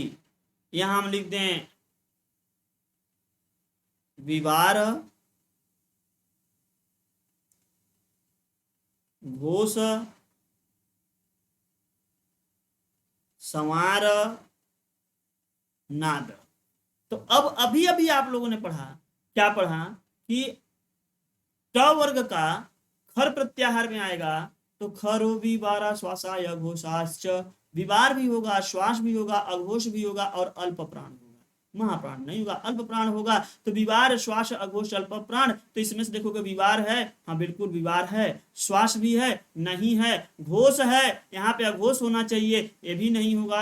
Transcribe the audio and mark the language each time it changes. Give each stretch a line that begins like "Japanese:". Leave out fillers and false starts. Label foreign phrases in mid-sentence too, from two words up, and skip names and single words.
Hindi: यहां हम लिख दें विवार, घोष, संवार, नाद। तो अब अभी अभी आप लोगों ने पढ़ा, क्या पढ़ा कि ट वर्ग का खर प्रत्याहार में आएगा तो
Sanskrit: खरो विवारा श्वासाय अघोषाश्च।
Hindi: विवार भी होगा, श्वास भी होगा, अघोष भी होगा और अल्प प्राण होगा। महाप्राण नहीं होगा, अल्प प्राण होगा। तो विवार श्वास अघोष अल्प प्राण, तो इसमें से देखोगे विवार है, हाँ बिल्कुल विवार है। श्वास भी है, नहीं है। घोष है, यहाँ पे अघोष होना चाहिए, ये भी नहीं होगा।